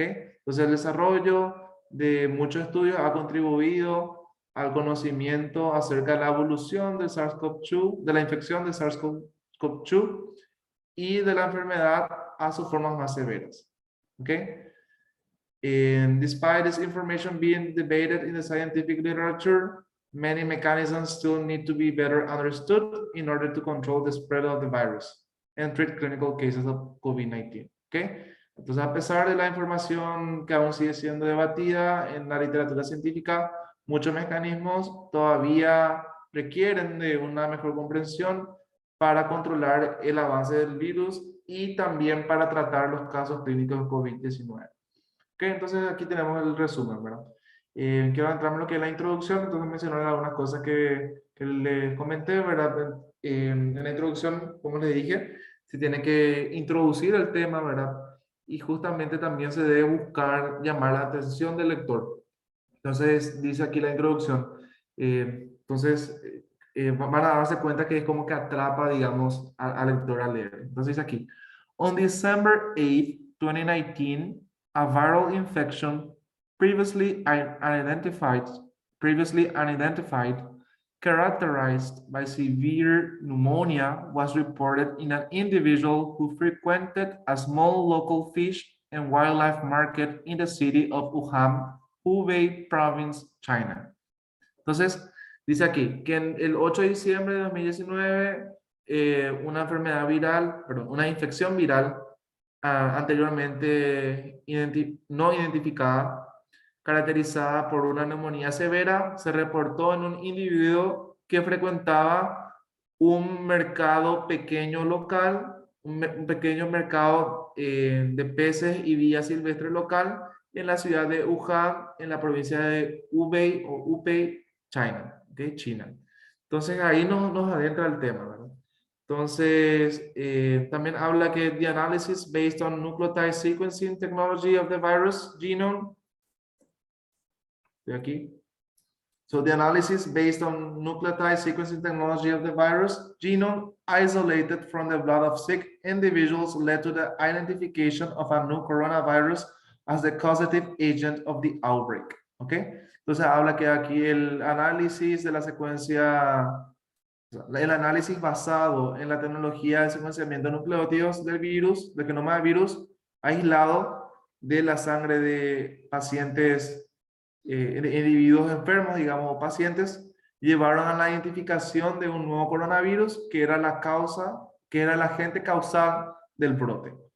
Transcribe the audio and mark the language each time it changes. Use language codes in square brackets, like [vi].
[es] Entonces, el desarrollo de muchos estudios ha contribuido al conocimiento acerca de la evolución de SARS-CoV-2, de la infección de SARS-CoV-2 y de la enfermedad a sus formas más severas. ¿Ok? [en] And despite this information being debated in the scientific literature, many mechanisms still need to be better understood in order to control the spread of the virus and treat clinical cases of COVID-19. ¿Okay? [es] Entonces, a pesar de la información que aún sigue siendo debatida en la literatura científica, muchos mecanismos todavía requieren de una mejor comprensión para controlar el avance del virus y también para tratar los casos clínicos de COVID-19. Ok, entonces aquí tenemos el resumen, ¿verdad? Quiero entrar en lo que es la introducción, entonces mencionar algunas cosas que les comenté, ¿verdad? En la introducción, como les dije, se tiene que introducir el tema, ¿verdad? Y justamente también se debe buscar llamar la atención del lector. Entonces, dice aquí la introducción. Van a darse cuenta que es como que atrapa, digamos, al lector a leer. Entonces, dice aquí, [en] on December 8, 2019, a viral infection previously unidentified, previously unidentified, characterized by severe pneumonia, was reported in an individual who frequented a small local fish and wildlife market in the city of Wuhan, Hubei Province, China. [es] Entonces, dice aquí que en el 8 de diciembre de 2019, una enfermedad viral, perdón, una infección viral anteriormente no identificada, caracterizada por una neumonía severa, se reportó en un individuo que frecuentaba un mercado pequeño local, un pequeño mercado de peces y vida silvestre local en la ciudad de Wuhan, en la provincia de Hubei o Hubei, China, de China. Entonces ahí nos adentra el tema, ¿verdad? Entonces, también habla que [en] the analysis based on nucleotide sequencing technology of the virus genome, [es] de aquí. [en] So the analysis based on nucleotide sequencing technology of the virus genome isolated from the blood of sick individuals led to the identification of a new coronavirus as the causative agent of the outbreak. [es] ¿Ok? Entonces habla que aquí el análisis de la secuencia, el análisis basado en la tecnología de secuenciamiento de nucleótidos del virus, del genoma del virus, aislado de la sangre de pacientes, individuos enfermos, digamos, pacientes, llevaron a la identificación de un nuevo coronavirus que era la causa, que era el agente causal del brote.